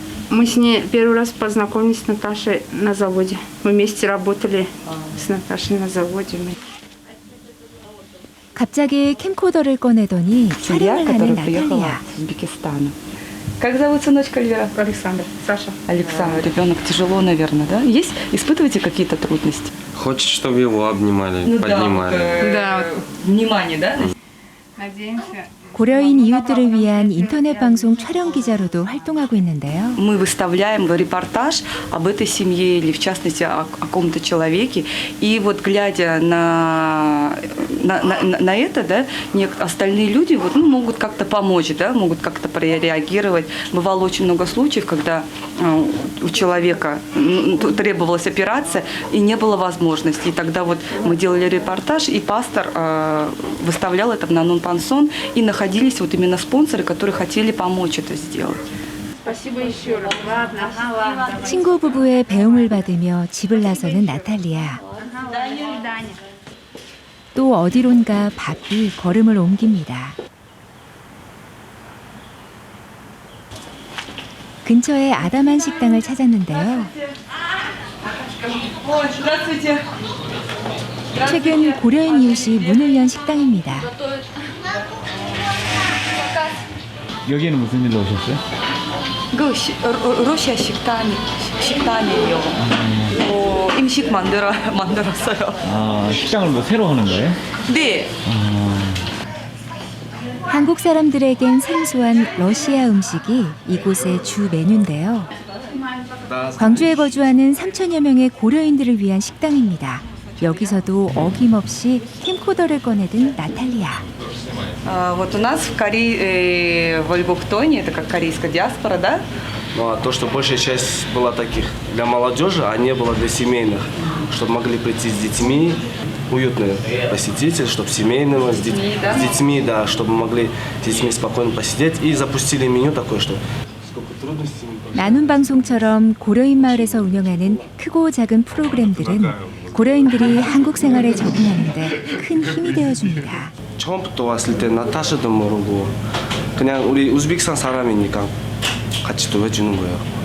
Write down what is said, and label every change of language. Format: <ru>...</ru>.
<ru>Мы с ней первый раз познакомились с Наташей на заводе. Мы вместе работали с Наташей на заводе.</ru> <ko>갑자기 캠코더를 꺼내더니 촬영을 하는 나탈리아.</ko> <ru>из Узбекистана. Как зовут сыночка Эльвира? Александр, Саша. Александр. Ребенок тяжело, наверное, да? Испытываете какие-то трудности? Хочет, чтобы его обнимали, поднимали. Да, Внимание, да? надеемся.</ru> <ko>고려인 이웃들을 위한 인터넷 방송 촬영 기자로도 활동하고 있는데요.</ko> <ru>Мы выставляем репортаж об этой семье или, в частности, о каком-то человеке. И вот глядя на это, да, остальные люди могут как-то помочь, да, могут как-то прореагировать. Бывало очень много случаев, когда у человека требовалась операция и не было возможности. И тогда вот мы делали репортаж, и пастор выставлял это на Нон-Пансон, и находились вот именно спонсоры, которые хотели помочь это сделать. Спасибо еще раз. Ладно, ладно.</ru> <ko>친구 부부의 배움을 받으며 집을 나서는 나탈리아. 또 어디론가 바삐 걸음을 옮깁니다. 근처에 아담한 식당을 찾았는데요. 최근 고려인 이웃이 문을 연 식당입니다. 여기는 무슨 일로 오셨어요? 러시아 식당이에요. 음식 만들었어요. 식당을 뭐 새로 하는 거예요? 네. 한국 사람들에겐 생소한 러시아 음식이 이곳의 주 메뉴인데요. 광주에 거주하는 3천여 명의 고려인들을 위한 식당입니다. 여기서도 어김없이 캠코더를 꺼내든 나탈리아.</ko> <ru>Вот у нас в Корее, в Альбухтоне, это как корейская диаспора, да? Ну, а то, что большая часть была таких для молодежи, а не было для семейных, чтобы могли прийти с детьми, уютный посетитель, чтобы семейного, с детьми, да, чтобы могли с детьми спокойно посидеть. И запустили меню такое, что сколько трудностей.</ru> <ko>나눔 방송처럼 고려인 마을에서 운영하는 크고 작은 프로그램들은 고려인들이 한국 생활에 적응하는데 큰 힘이 되어줍니다. 처음부터 왔을 때 나타샤도 모르고 그냥 우리 우즈베키스탄 사람이니까 같이 도와주는 거예요.</ko>